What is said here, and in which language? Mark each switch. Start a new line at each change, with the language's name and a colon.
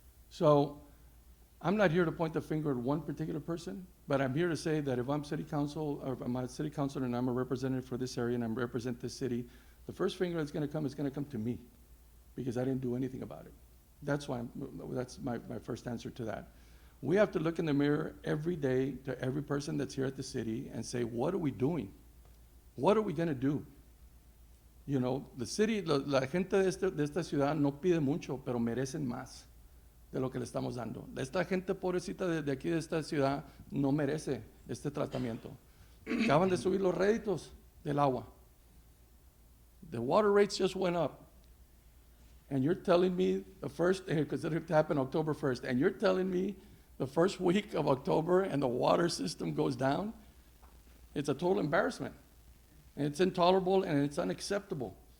English: So I'm not here to point the finger at one particular person, but I'm here to say that if I'm city council, or if I'm a city councilor and I'm a representative for this area and I'm represent this city, the first finger that's gonna come is gonna come to me, because I didn't do anything about it. That's why, that's my first answer to that. We have to look in the mirror every day to every person that's here at the city and say, what are we doing? What are we gonna do? You know, the city,
Spanish: la gente de esta ciudad no pide mucho, pero merecen más de lo que le estamos dando. Esta gente pobrecita de aquí de esta ciudad no merece este tratamiento. Acaban de subir los réditos del agua.
English: The water rates just went up. And you're telling me the first, because it happened October 1st, and you're telling me the first week of October and the water system goes down? It's a total embarrassment. And it's intolerable and it's unacceptable.